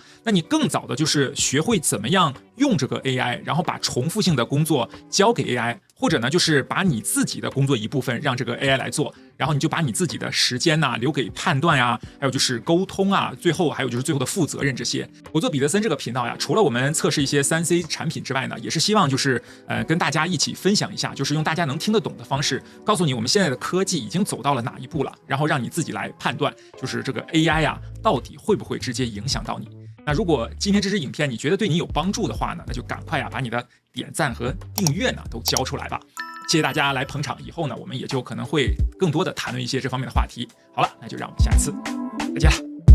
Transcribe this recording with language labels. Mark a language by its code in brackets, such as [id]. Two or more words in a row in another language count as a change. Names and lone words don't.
[zh] 那你更早的就是學會怎麼樣用這個 AI， 然後把重複性的工作交給 AI， 或者呢就是把你自己的工作一部分讓這個 AI 來做，然後你就把你自己的時間呢留給判斷呀，還有就是溝通啊，最後還有就是最後的負責任這些。我做彼得森這個頻道呀，除了我們測試一些3C 產品之外呢，也是希望就是跟大家一起分享一下，就是用大家能聽得懂的方式，告訴你我們現在的科技已經走到了哪一步了，然後讓你自己來判斷，就是這個 AI 啊，到底會不會直接影響到你。那如果今天這支影片你覺得對你有幫助的話呢，那就趕快啊把你的點讚和訂閱呢都交出來吧。謝謝大家來捧場，以後呢，我們也就可能会更多的谈論一些这方面的话题。好了，那就让我们下次再见了。